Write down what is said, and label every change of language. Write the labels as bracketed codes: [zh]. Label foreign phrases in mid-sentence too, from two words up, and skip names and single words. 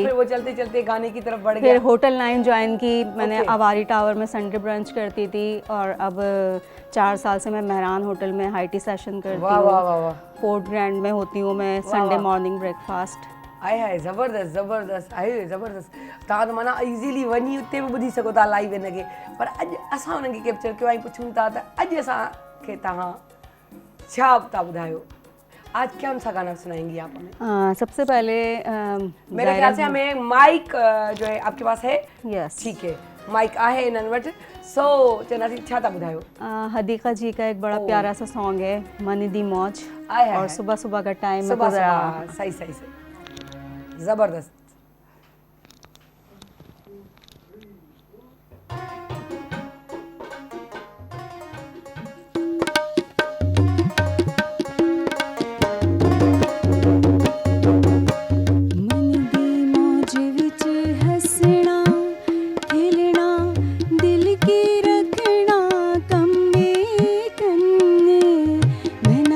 [ur] پھر وہ چلتے چلتے گانے کی طرف بڑھ پھر گیا. ہوٹل 9 جوائن کی میں نے, اوکے. اواری ٹاور میں [en] Sunday brunch [ur] کرتی تھی، اور اب 4 سال سے میں مہران ہوٹل میں [en] high tea session [ur] کرتی واہ واہ ہوں. واہ واہ, فورٹ گرینڈ میں ہوتی ہوں میں واہ, संडे واہ. [en] Morning breakfast. [ur] آئے ہائے زبردست زبردست، آئے زبردست. [sd] तव्हां त माना इज़ीली वञी उते बि ॿुधी सघो था लाइव हिनखे, पर अॼु असां हुनखे कैप्चर कयो ऐं पुछूं था त अॼु असांखे तव्हां छा था ॿुधायो, [ur] آج کیا ان سا گانا سنائیں گی آپ ہمیں? سب سے پہلے میرے خیال سے ہمیں مائیک جو ہے آپ کے پاس ہے? यस, ٹھیک ہے, [sd] माइक आहे इन्हनि वटि। सो चवंदासीं छा था ॿुधायो? [ur] حدیقہ جی کا ایک بڑا پیارا سا سانگ ہے منی دی موج, آئے ہائے اور ہائے. صبح صبح کا ٹائم میں صبح تو ذرا صبح صحیح صحیح صحیح, زبردست. [pa] من دی موج وچ ہسنا کھیلنا دل کی رکھنا کمّے کنّے میں نا